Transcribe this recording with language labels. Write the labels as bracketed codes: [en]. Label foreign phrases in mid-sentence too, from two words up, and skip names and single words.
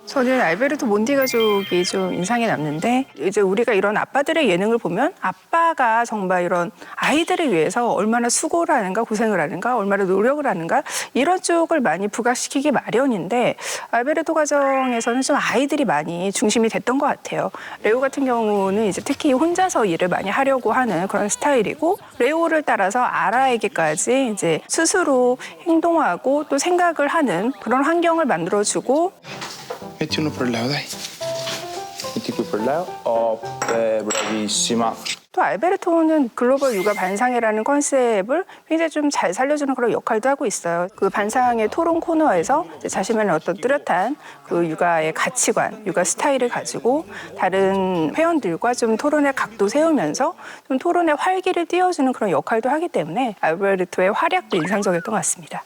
[ko] 저는 알베르토 몬티 가족이 좀 인상이 남는데 이제 우리가 이런 아빠들의 예능을 보면 아빠가 정말 이런 아이들을 위해서 얼마나 수고를 하는가 고생을 하는가 얼마나 노력을 하는가 이런 쪽을 많이 부각시키기 마련인데 알베르토 가정에서는 좀 아이들이 많이 중심이 됐던 것 같아요. 레오 같은 경우는 이제 특히 혼자서 일을 많이 하려고 하는 그런 스타일이고 레오를 따라서 아라에게까지 이제 스스로 행동하고 또 생각을 하는 그런 환경을 만들어주고 [it] Metti uno per Leo, dai. Metti qui per Leo. Bravissima. [ko] 또 알베르토는 글로벌 육아 반상회라는 컨셉을 굉장히 좀 잘 살려주는 그런 역할도 하고 있어요. 그 반상회 토론 코너에서 이제 자신만의 어떤 뚜렷한 그 육아의 가치관, 육아 스타일을 가지고 다른 회원들과 좀 토론의 각도 세우면서 좀 토론의 활기를 띄워주는 그런 역할도 하기 때문에 알베르토의 활약도 인상적이었던 것 같습니다.